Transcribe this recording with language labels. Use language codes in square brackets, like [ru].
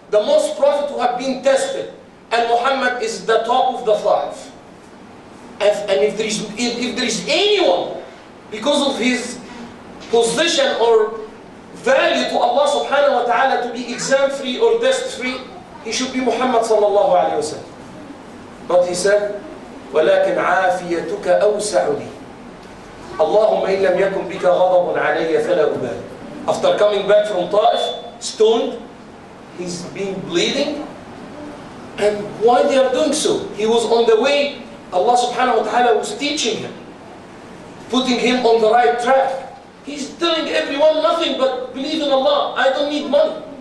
[en] The most prophet who have been tested. And Muhammad is the top of the five. And if there is anyone, because of his position or value to Allah subhanahu wa ta'ala to be exam free or test free, he should be Muhammad sallallahu alayhi wa sallam. But he said, [ar] وَلَكِنْ عَافِيَتُكَ أَوْسَعُ لِي اللهم إن لم يكن بك غضب علي فلا أبالي. [en] After coming back from Ta'if, stoned, he's been bleeding. And why they are doing so? He was on the way, Allah subhanahu wa ta'ala was teaching him, putting him on the right track. He's telling everyone nothing but believe in Allah. I don't need money.